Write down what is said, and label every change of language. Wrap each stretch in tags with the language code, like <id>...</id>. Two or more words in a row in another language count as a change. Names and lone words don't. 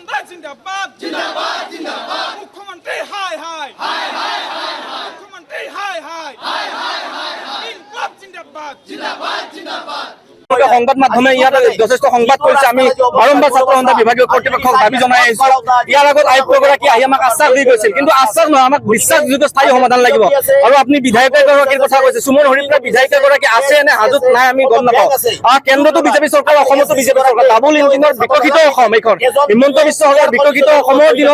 <hi>जिंदाबाद जिंदाबाद जिंदाबाद मुख्यमंत्री हाय हाय हाय हाय हाय मुख्यमंत्री हाय हाय हाय हाय हाय इनकलाब जिंदाबाद जिंदाबाद जिंदाबाद</hi> <as>সংবাদ মাধ্যমে ইয়াত যথেষ্ট সংবাদ কৰিছে আমি বাৰম্বাৰ ছাত্ৰ সন্থা বিভাগীয় কৰ্তৃপক্ষক দাবী জনাই আহিছো ইয়াৰ আগত আয়ুক্তগৰাকী আহি আমাক আশ্বাস দি গৈছিল কিন্তু আশ্বাস নহয় আমাক বিশ্বাসযোগ্য স্থায়ী সমাধান লাগিব আৰু আপুনি বিধায়কগৰাকীৰ কথা কৈছে সুমন হৰিপ্ৰা বিধায়কগৰাকী আছে নে হাজত নাই আমি গম নাপাওঁ কেন্দ্ৰতো বিজেপি চৰকাৰ অসমতো বিজেপি চৰকাৰ ডাবল ইঞ্জিনৰ বিকশিত অসম এইখন হিমন্ত বিশ্ব শৰ্মাৰ বিকশিত অসমৰ দিনত</as>